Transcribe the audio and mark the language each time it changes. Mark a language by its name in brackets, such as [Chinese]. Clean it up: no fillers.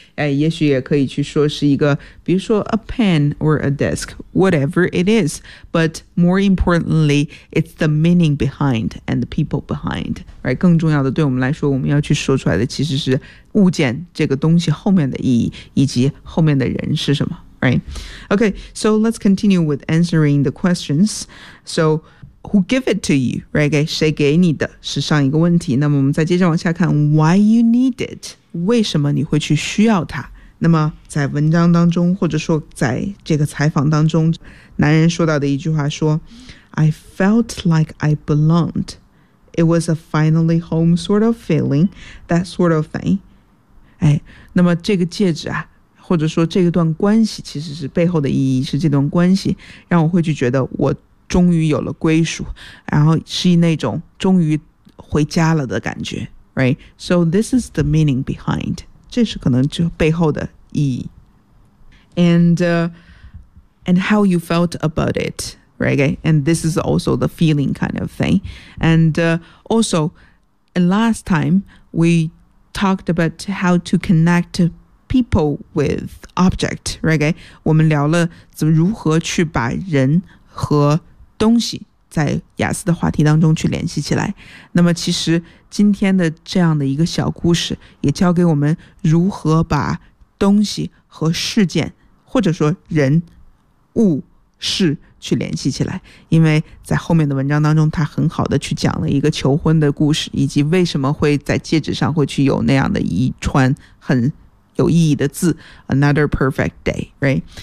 [Chinese] 哎、也许也可以去说是一个比如说 [English] a pen or a desk whatever it is, but more importantly it's the meaning behind and the people behind、right? [Chinese] 更重要的对我们来说我们要去说出来的其实是物件这个东西后面的意义以及后面的人是什么。 [English] Right. Okay, so let's continue with answering the questions. So, who gave it to you? Right? [Chinese] 谁给你的是上一个问题。那么我们再接着往下看 [English] why you need it? [Chinese] 为什么你会去需要它？那么在文章当中或者说在这个采访当中，男人说到的一句话说 [English] I felt like I belonged. It was a finally home sort of feeling, that sort of thing. [Chinese] 哎，那么这个戒指啊，或者说这段关系，其实是背后的意义是这段关系让我会去觉得我终于有了归属，然后是那种终于回家了的感觉。 [English] Right, so this is the meaning behind. [Chinese] 这是可能就背后的意义。 [English] And how you felt about it, right? And this is also the feeling kind of thing. And last time we talked about how to connect people with object, right? [Chinese] 我们聊了怎么如何去把人和东西在雅思的话题当中去联系起来。那么其实今天的这样的一个小故事也教给我们如何把东西和事件或者说人物事去联系起来，因为在后面的文章当中他很好的去讲了一个求婚的故事，以及为什么会在戒指上会去有那样的一串很有意义的字 [English] Another perfect day, [Chinese] right?